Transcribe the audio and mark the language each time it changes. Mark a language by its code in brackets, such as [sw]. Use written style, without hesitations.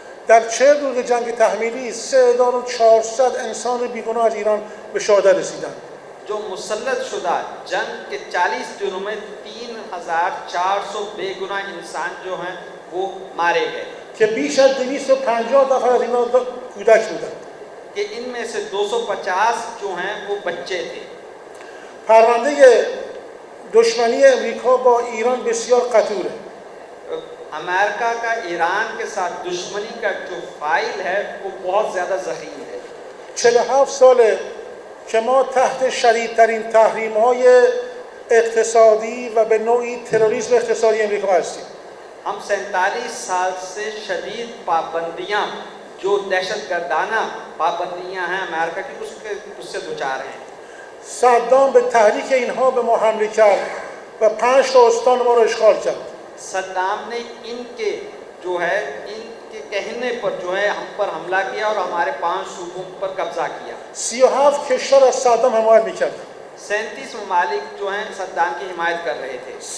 [fa] در 40 روز جنگ تحمیلی 3400 انسان بیگناه از ایران به شهادت رسیدند. [hi] जो मुसल्लत शुदा जंग के 40 दिनों में 3400 बेगुनाह इंसान जो हैं वो मारे गए, [fa] که بیش از 250 نفر از اینا کودک بودند. [hi] कि इनमें से 250 जो हैं वो बच्चे थे। [fa] پرونده دشمنی امریکا با ایران بسیار قطوره. [hi] अमेरिका का ईरान के साथ दुश्मनी का जो फाइल है वो बहुत ज़्यादा ज़ख़ीम है। [fa] 47 ساله که ما تحت شدیدترین تحریم‌های اقتصادی و به نوعی تروریسم اقتصادی امریکا هستیم. [hi] हम 47 साल से शदीद पाबंदियां जो दहशतगर्दाना पाबंदियां हैं अमेरिका की उससे दो चार हैं। [fa] صدام به تحریک اینها به ما حمله کرد و 5 تا استان ما را اشغال کرد. [hi] सद्दाम ने इनके जो है इनके कहने पर जो है हम पर हमला किया और हमारे 5 सूबों पर कब्जा किया। [fa] 37 کشور از صدام حمایت می‌کرد. [hi] 37 ममालिक जो हैं सद्दाम की हिमायत कर रहे थे।